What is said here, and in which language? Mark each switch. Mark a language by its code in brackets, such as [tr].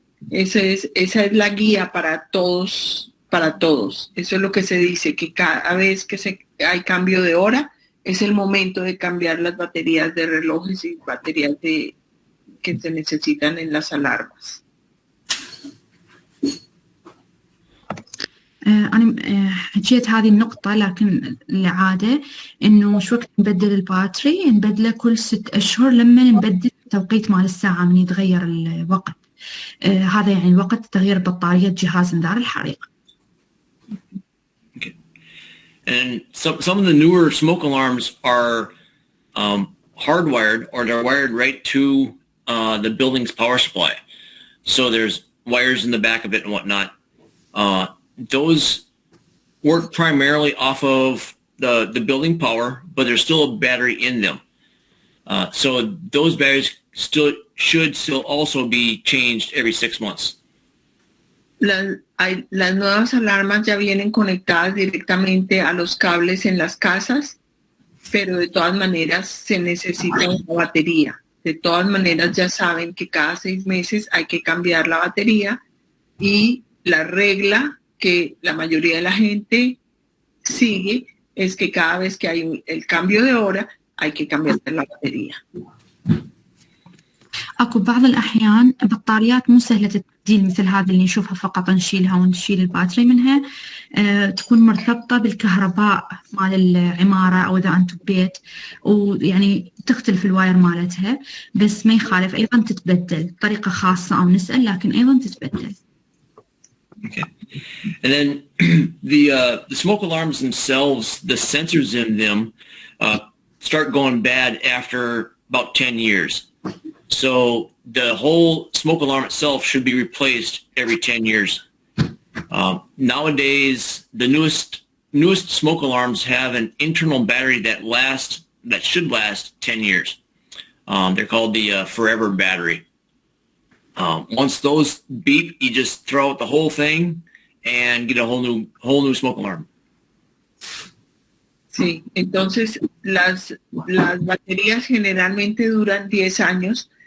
[es] Esa es la guía para todos. Eso es lo que se dice, que cada vez que hay cambio de hora, es el momento de cambiar las baterías de relojes y baterías que se necesitan en las alarmas. [ar] أنا حكيت هذه النقطة، لكن العادة إنه شو وقت نبدل الباتري نبدله كل 6 أشهر لما نبدل التوقيت مال الساعة من يتغير الوقت. هذا يعني وقت تغيير بطارية جهاز إنذار الحريق. [en] Okay. And some of the newer smoke alarms are hardwired, or they're wired right to the building's power supply. So there's wires in the back of it and whatnot. Those work primarily off of the building power, but there's still a battery in them. So those batteries should still also be changed every 6 months. [es] Las nuevas alarmas ya vienen conectadas directamente a los cables en las casas, pero de todas maneras se necesita una batería. De todas maneras ya saben que cada 6 meses hay que cambiar la batería, y la regla que la mayoría de la gente sigue es que cada vez que hay el cambio de hora hay que cambiar la batería. [ar] أكو بعض الأحيان بطاريات مو سهلة المناديل مثل هذه اللي نشوفها فقط نشيلها ونشيل الباتري منها، تكون مرتبطة بالكهرباء مال العمارة أو إذا أنتم ببيت، ويعني تختلف الواير مالتها، بس ما يخالف أيضا تتبدل طريقة خاصة أو نسأل، لكن أيضا تتبدل. [en] Okay. And then the smoke alarms themselves, the sensors in them start going bad after about 10 years. So the whole smoke alarm itself should be replaced every 10 years. Nowadays, the newest smoke alarms have an internal battery that should last 10 years. They're called the forever battery. Once those beep, you just throw out the whole thing and get a whole new smoke alarm. [es] Sí, entonces las baterías generalmente duran 10 años.